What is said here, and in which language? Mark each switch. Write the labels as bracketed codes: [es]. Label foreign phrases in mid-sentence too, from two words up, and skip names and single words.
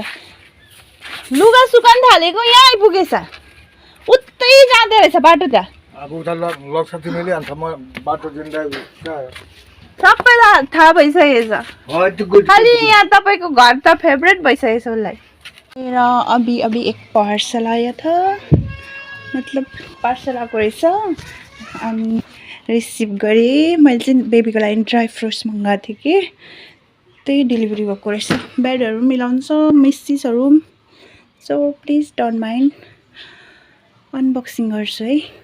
[ne] लुगा सुकाउनु थालेको यहाँ आइपुगेछ। उतै जाँदो रहेछ बाटो त। अब उता लग्छ तिमीले, अन्त म बाटो जिन्दा सबैलाई थाहा भइसकेछ। खालि यहाँ तपाईँको घर त फेभरेट भइसकेछ उसलाई। [hi] र अभी एक पार्सल आया था, मतलब [ne] पार्सल आएको रहेछ। अनि रिसिभ गरेँ। मैले चाहिँ बेबीको लागि [en] dry fruits [ne] मगाएको थिएँ कि, त्यही डेलिभरी भएको रहेछ। बेडहरू मिलाउँछ, मिस्टिसहरू। [en] so please don't mind, [ne] अनबक्सिङ गर्छु है।